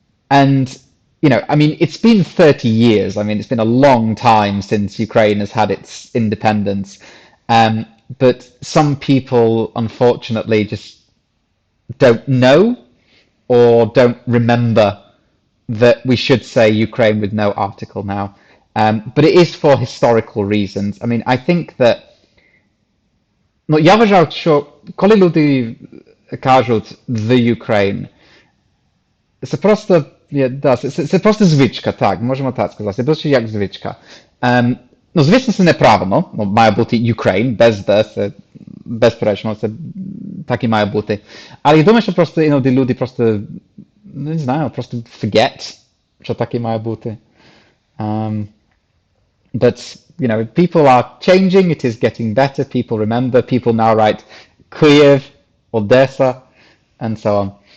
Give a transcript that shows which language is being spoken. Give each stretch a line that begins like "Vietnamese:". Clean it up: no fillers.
English: And I mean, it's been 30 years. I mean, it's been a long time since Ukraine has had its independence. But some people, unfortunately, just don't know or don't remember that we should say Ukraine with no article now. But it is for historical reasons. I mean, I think that
Ukrainian: я вважаю, що коли люди кажуть the Ukraine, це просто це просто звичка, так, можемо так сказати. Це більше як звичка. Звісно, це неправильно. Має бути Ukraine, без «the», це безперечно, це так і має бути. Але я думаю, що просто іноді люди просто, не знаю, просто forget, що так і має бути.
English: But, people are changing, it is getting better, people remember, people now write Kyiv, Odessa, and so on.